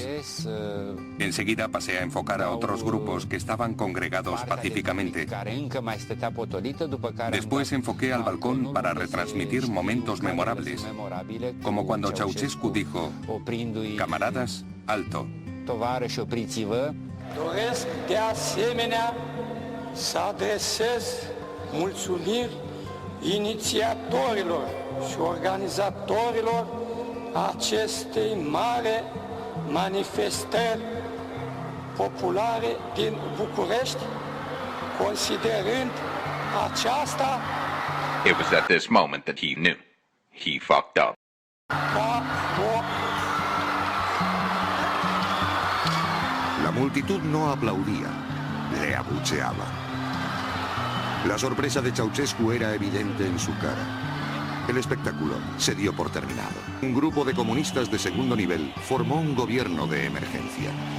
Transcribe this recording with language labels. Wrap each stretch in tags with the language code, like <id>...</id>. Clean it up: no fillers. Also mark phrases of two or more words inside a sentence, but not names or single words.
<es>Enseguida pasé a enfocar a otros grupos que estaban congregados pacíficamente. Después enfoqué al balcón para retransmitir momentos memorables, como cuando Ceausescu dijo: "Camaradas, alto".</es> <ro>Să adresez mulțumiri inițiatorilor și organizatorilor acestei mari manifestări populare din București, considerând aceasta...</ro> <en>It was at this moment that he knew. He fucked up.</en> <es>La multitud no aplaudía, le abucheaba. La sorpresa de Ceausescu era evidente en su cara. El espectáculo se dio por terminado. Un grupo de comunistas de segundo nivel formó un gobierno de emergencia.</es>